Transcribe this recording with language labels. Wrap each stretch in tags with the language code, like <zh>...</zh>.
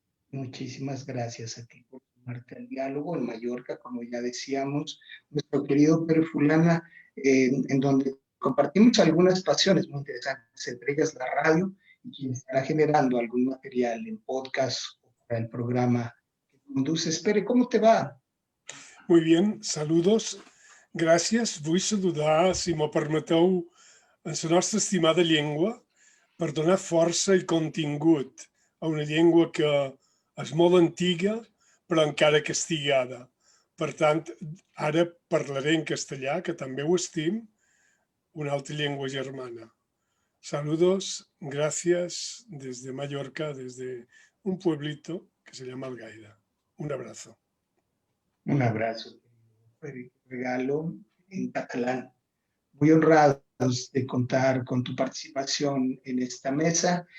<es>Muchísimas gracias a ti por sumarte al diálogo en Mallorca, como ya decíamos, nuestro querido Pedro Fulana, en donde compartimos algunas pasiones muy interesantes, entre ellas la radio, y quien estará generando algún material en podcast o para el programa que conduces. Pere, ¿cómo te va? Muy bien, saludos.</es> <ca>Gràcies. Vull saludar, si m'ho permeteu, en la nostra estimada llengua per donar força i contingut a una llengua que és molt antiga però encara castigada. Per tant, ara parlaré en castellà, que també ho estim, una altra llengua germana.</ca> <es>Saludos, gracias desde Mallorca, desde un pueblito que se llama Algaida. Un abrazo. Un abrazo, regalo en catalán. Muy honrados de contar con tu participación en esta mesa.</es>